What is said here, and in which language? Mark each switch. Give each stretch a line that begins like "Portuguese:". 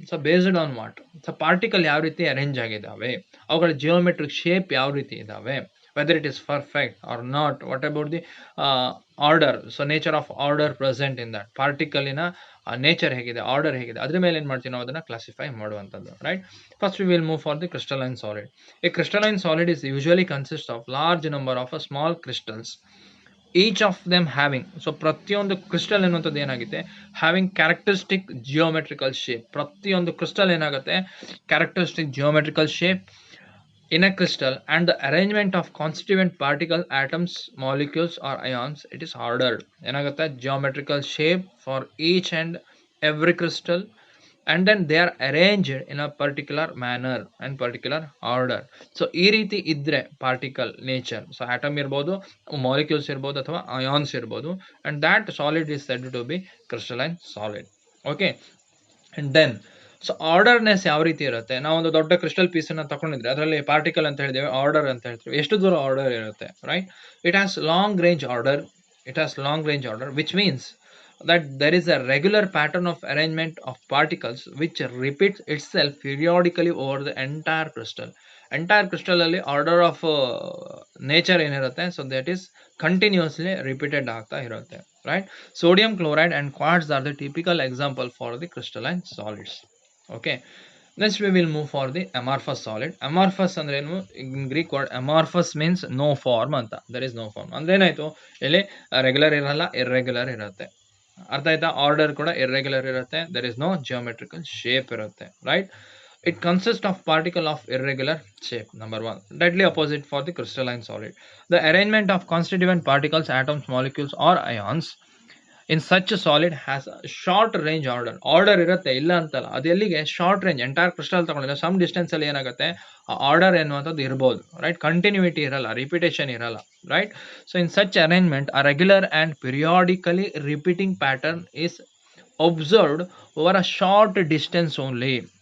English: so based on what,
Kannada: so particle ಯಾವ ರೀತಿ arrange ಆಗಿದ್ದಾವೆ, ಅವುಗಳ ಜಿಯೋಮೆಟ್ರಿಕ್ ಶೇಪ್ ಯಾವ ರೀತಿ ಇದಾವೆ,
English: whether it is perfect or not, what about the order, so nature of order present in that
Kannada: ಪಾರ್ಟಿಕಲಿನ nature ಹೇಗಿದೆ, order ಹೇಗಿದೆ, ಅದ್ರ ಮೇಲೆ ಏನು ಮಾಡ್ತೀವಿ ನಾವು ಅದನ್ನ ಕ್ಲಾಸಿಫೈ ಮಾಡುವಂಥದ್ದು,
English: Right? First we will move for the crystalline solid. A crystalline solid is usually consists of large number of small crystals, each of them having, so
Kannada: ಪ್ರತಿಯೊಂದು ಕ್ರಿಸ್ಟಲ್ ಎನ್ನುವಂಥದ್ದು ಏನಾಗುತ್ತೆ,
English: having characteristic geometrical shape.
Kannada: ಪ್ರತಿಯೊಂದು crystal ಏನಾಗುತ್ತೆ,
English: characteristic geometrical shape in a crystal, and the arrangement of constituent particle, atoms, molecules or ions, it is ordered. ಏನಾಗುತ್ತೆ, geometrical shape for each and every crystal, and then they are arranged in a particular manner and particular order.
Kannada: So ಈ ರೀತಿ ಇದ್ರೆ particle nature, so atom ಇರ್ಬೋದು, molecules ಇರ್ಬೋದು, ಅಥವಾ ions ಇರ್ಬೋದು,
English: and that solid is said to be crystalline solid.
Kannada: Okay, and then so ಆರ್ಡರ್ನೆಸ್ ಯಾವ ರೀತಿ ಇರುತ್ತೆ, ನಾವು ಒಂದು ದೊಡ್ಡ ಕ್ರಿಸ್ಟಲ್ ಪೀಸ್ ಅನ್ನ ತಗೊಂಡಿದ್ರೆ ಅದರಲ್ಲಿ ಪಾರ್ಟಿಕಲ್ ಅಂತ ಹೇಳಿದ್ದೇವೆ, ಆರ್ಡರ್ ಅಂತ ಹೇಳ್ತೀವಿ. ಎಷ್ಟು ದೂರ ಆರ್ಡರ್ ಇರುತ್ತೆ, right?
English: It has long range order. It has long range order, which means that there is a regular pattern of arrangement of particles which repeats itself periodically over the entire crystal. Entire crystal ಅಲ್ಲಿ order of nature ಏನಿರುತ್ತೆ, so that is continuously repeated
Kannada: ಆಗ್ತಾ ಇರುತ್ತೆ,
English: right? Sodium chloride and quartz are the typical example for the crystalline solids. Okay, next we will move for the amorphous solid. Amorphous ಅಂದ್ರೆ ಏನು? In Greek word amorphous means no form ಅಂತ. There is no form
Kannada: ಅಂದ್ರೆ ಏನಾಯ್ತು, ಇಲ್ಲಿ regular ಇರಲ್ಲ, irregular ಇರುತ್ತೆ. ಅರ್ಥ ಆಯ್ತಾ? ಆರ್ಡರ್ ಕೂಡ ಇರ್ರೆಗ್ಯುಲರ್ ಇರುತ್ತೆ.
English: there is no geometrical shape ಇರುತ್ತೆ, right? It consists of particle of irregular shape. Number one, deadly opposite for the crystalline solid. The arrangement of constituent particles, atoms, molecules or ions in such a solid has a short range order.
Kannada: Order ಇರುತ್ತೆ, ಇಲ್ಲ ಅಂತಲ್ಲ, ಅದು ಎಲ್ಲಿಗೆ short range. Entire crystal ತಗೊಂಡಿದ್ರೆ some distance ಅಲ್ಲಿ ಏನಾಗುತ್ತೆ, order ಎನ್ನುವಂಥದ್ದು ಇರ್ಬೋದು, right? Continuity ಇರಲ್ಲ, ರಿಪಿಟೇಷನ್ ಇರಲ್ಲ, right?
English: So in such arrangement a regular and periodically repeating pattern is observed over a short distance only.